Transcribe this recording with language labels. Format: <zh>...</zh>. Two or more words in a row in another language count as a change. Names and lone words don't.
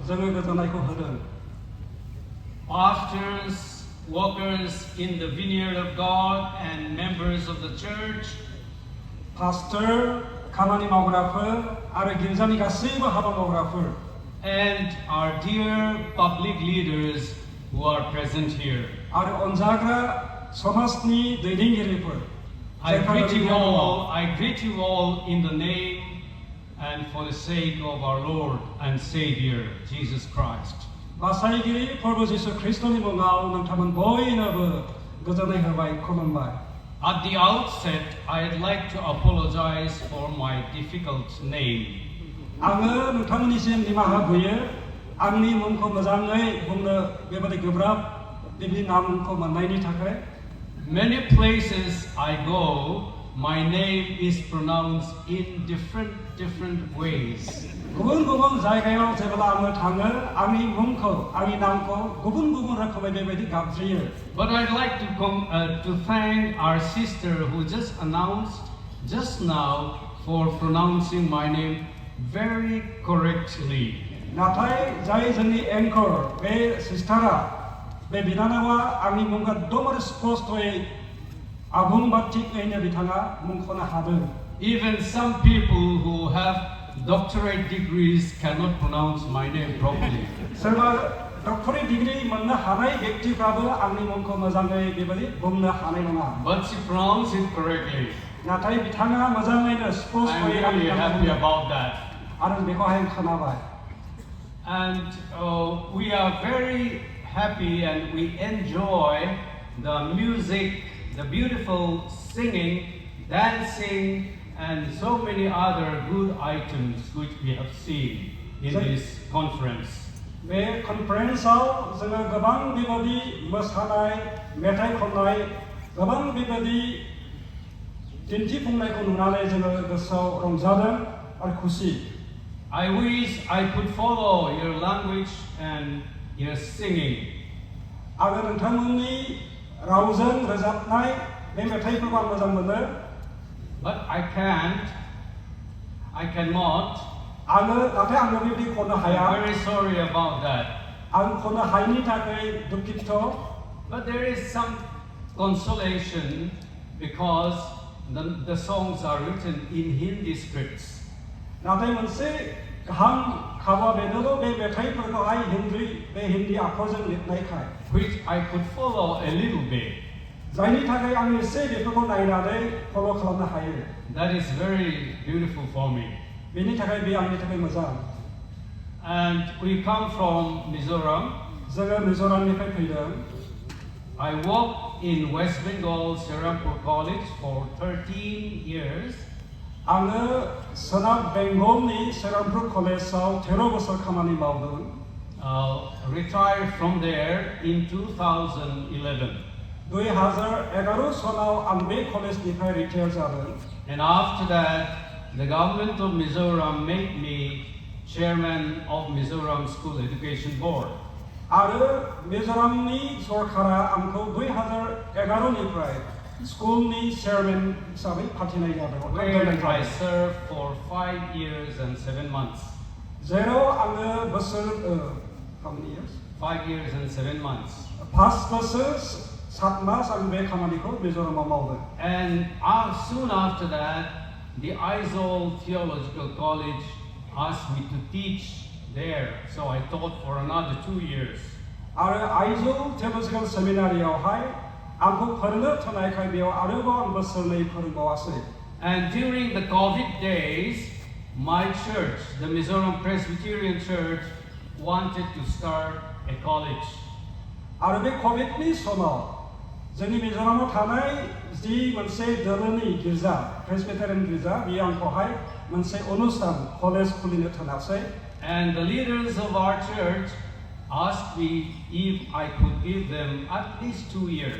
<brx>जोङो गोजोननायखौ होदों.</brx> <en>Pastors, workers in the vineyard of God, and members of the church, pastor,</en> <brx>खामानि मावग्राफोर आरो गिर्जानि गासैबो हाबा मावग्राफोर,</brx> <en>and our dear public leaders who are present here.</en> <brx>आरो अनजाग्रा समाजनि दैदेनगिरिफोर.</brx> <en>I greet you all in the name and for the sake of our Lord and Savior, Jesus Christ.</en> <brx>बासायगिरि प्रभु जिसु ख्रीष्टनि मुङाव नोंथांमोन बयनोबो गोजोननाय होबाय, खुलुमबाय.</brx> <en>At the outset, I'd like to apologize for my difficult name.</en> <brx>आङो नोंथांमोननिसिम निमाहा बियो, आंनि मुंखौ मोजाङै बुंनो बेबादि गोब्राब बेबादि नामखौ मोननायनि थाखाय.</brx> <en>Many places I go, my name is pronounced in different ways.</en> <brx>गुबुन-गुबुन जायगायाव जेब्ला आङो थाङो, आंनि मुंखौ, आंनि नामखौ गुबुन-गुबुन रोखोमै बेबादि गाबज्रियो.</brx> <en>But I'd like to thank our sister who just announced just now for pronouncing my name very correctly.</en> <brx>नाथाय जाय जोंनि एंकर बे सिस्टारा, बे बिनानावा आंनि मुंखौ एकदम स्पष्टयै आबुं बा थिगैनो बिथाङा मुंख'नो हादों.</brx> <en>Even some people who have doctorate degrees cannot pronounce my name properly.</en> <brx>सोरबा</brx> <en>doctorate degree</en> <brx>मोननो हानाय व्यक्तिफ्राबो आंनि मुंखौ मोजाङै बेबादि बुंनो हानाय नङा.</brx> <en>But she pronounced it correctly.</en> <brx>नाथाय बिथाङा मोजाङैनो</brx> <en>I'm</en> <brx>स्पष्टयै</brx> <en>really happy about that.</en> <brx>आरो बेखौहाय खोनाबाय.</brx> <en>And we are very happy and we enjoy the music, the beautiful singing, dancing, and so many other good items which we have seen in this conference.</en> <brx>बे कनफारेन्सआव जोङो गोबां बेबादि मोसानाय, मेथाइ खननाय, गोबां बेबादि दिन्थिफुंनायखौ नुनानै जोङो गोसोआव रंजादों आरो खुसि.</brx> <en>I wish I could follow your language and your singing.</en> <brx>आङो नोंथांमोननि रावजों रोजाबनाय बे मेथाइफोरखौ आं मोजां मोनो.</brx> <en>But I cannot.</en> <brx>आङो नाथाय आङो बेबादि खननो हाया.</brx> <en>I'm very sorry about that.</en> <brx>आं खननो हायैनि थाखाय दुखित.</brx> <en>But there is some consolation because the songs are written in Hindi scripts.</en> <brx>नाथाय मोनसे गाहाम खाबुआ बेनोल' बे मेथाइफोरखौहाय हिन्दी आखरजों लिरनायखाय,</brx> <en>which I could follow a little bit.</en> <brx>जायनि थाखाय आं एसे बेफोरखौ नायनानै फल' खालामनो हायो.</brx> <en>That is very beautiful for me.</en> <brx>बेनि थाखाय बे आंनि थाखाय मोजां.</brx> <en>And we come from Mizoram.</en> <brx>जोङो मिज'रामनिफ्राय फैदों.</brx> <en>I worked in West Bengal Serampur College for 13 years.</en> <brx>आङो सोनाब बेंगलनि सेरामपुर कलेजाव 13 बोसोर खामानि मावदों.</brx> <en>Retired from there in 2011.</en> <brx>2011 सनाव आं बे कलेजनिफ्राय रिटायार जादों.</brx> <en>And after that, the government of Mizoram made me chairman of Mizoram School Education Board.</en> <brx>आरो मिज'रामनि सरकारा आंखौ 2011 निफ्राय स्कुलनि चेयारमेन हिसाबै फाथिनाय जादों.</brx> <en>Where I served for 5 years and 7 months.</en> <brx>जेराव आङो बोसोर</brx> <en>how many years? 5 years and 7 months.</en> <brx>5 बोसोर 7 मास आं बे खामानिखौ मिज'रामाव मावदों.</brx> <en>And soon after that, the Aizawl Theological College asked me to teach there, so I taught for another 2 years.</en> <brx>आरो आइजल थिय'लजिकेल सेमिनारियावहाय आंखौ फोरोंनो थोनायखाय बेयाव आरोबाव आं बोसोरनै फोरोंबावासै.</brx> <en>And during the COVID days, my church, the Mizoram Presbyterian Church, wanted to start a college.</en> <brx>आरो बे कभिडनि समाव जोंनि मिज'रामाव थानाय जि मोनसे दोरोङारि गिर्जा, प्रेसबिटेरियान गिर्जा, बेयो आंखौहाय मोनसे अनुस्थान कलेज खुलिनो थोनासै.</brx> <en>And the leaders of our church asked me if I could give them at least 2 years.</en>